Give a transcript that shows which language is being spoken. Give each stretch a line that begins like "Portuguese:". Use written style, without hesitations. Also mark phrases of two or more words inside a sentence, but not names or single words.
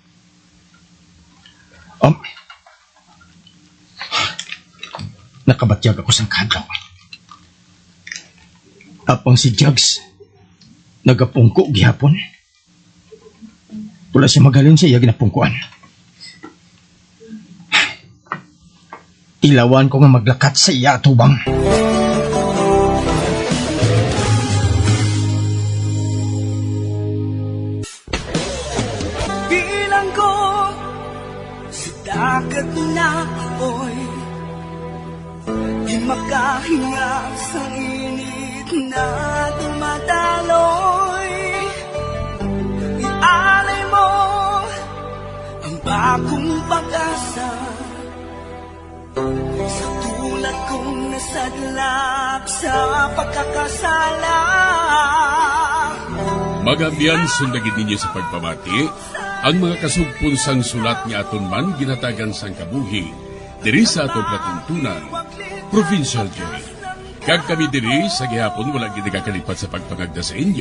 Hiligaynon: Nakabatyag ako sang kadlaw. Apang si Jugs, nagapungko gihapon. Wala siya magaling sa iya ginapungkuan. Ilawan ko nga maglakat sa iya atubang.
Filipino: Bilang ko sa dagat na apoy, di makahinga sa init na dumadaloy. Ialay mo ang bagong pag-asa sa tulad sadlak sa pagkakasala.
Hiligaynon: Magabiyan sundagin ninyo sa pagpamati, ang mga kasugpon sang sulat nga aton man ginatagan sang kabuhi, diri sa atong platuntunan, Provincial Jail. Kag kami diri sa gihapon wala ginagakalipat sa pagpangagda sa inyo.